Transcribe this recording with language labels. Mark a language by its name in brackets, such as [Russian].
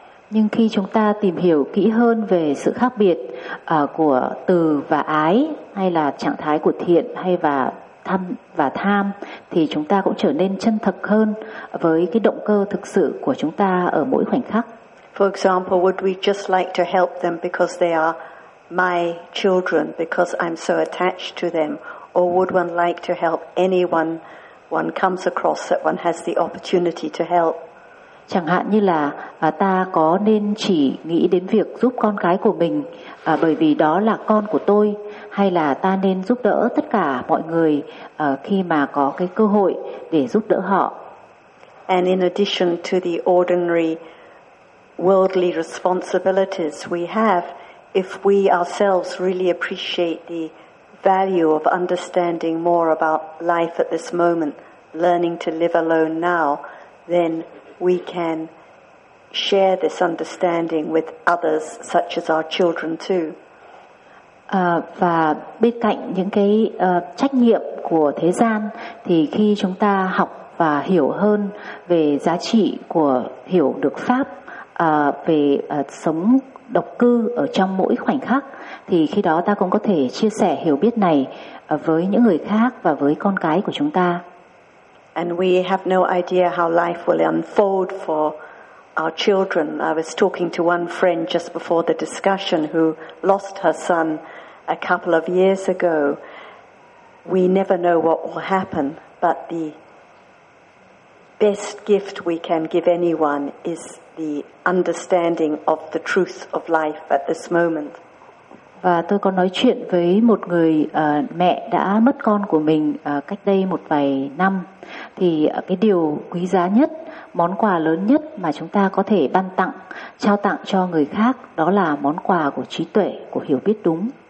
[Vietnamese] Nhưng khi chúng ta tìm hiểu kỹ hơn về sự khác biệt của từ và ái, hay là trạng thái của thiện hay và tham và tham, thì chúng ta cũng trở nên chân thật hơn với cái động cơ thực sự của chúng ta ở mỗi khoảnh khắc. [English] For example, would we just like to help them because they are my children, because I'm so attached to them? Or would one like to help anyone one comes across that one has the opportunity to help? [Vietnamese] Chẳng hạn như là ta có nên chỉ nghĩ đến việc giúp con cái của mình bởi vì đó là con của tôi, hay là ta nên giúp đỡ tất cả mọi người khi mà có cái cơ hội để giúp đỡ họ? [English] And in addition to the ordinary worldly responsibilities we have, if we ourselves really appreciate the value of understanding more about life at this moment, learning to live alone now, then we can share this understanding with others, such as our children too. [Vietnamese] Và bên cạnh những cái trách nhiệm của thế gian, thì khi chúng ta học và hiểu hơn về giá trị của hiểu được pháp về sống độc cư ở trong mỗi khoảnh khắc, thì khi đó ta cũng có thể chia sẻ hiểu biết này với những người khác và với con cái của chúng ta. [English] And we have no idea how life will unfold for our children. I was talking to one friend just before the discussion who lost her son a couple of years ago. We never know what will happen, but the best gift we can give anyone is the understanding of the truth of life at this moment. [Vietnamese] Và tôi có nói chuyện với một người mẹ đã mất con của mình cách đây một vài năm, thì cái điều quý giá nhất, món quà lớn nhất mà chúng ta có thể ban tặng, trao tặng cho người khác, đó là món quà của trí tuệ, của hiểu biết đúng.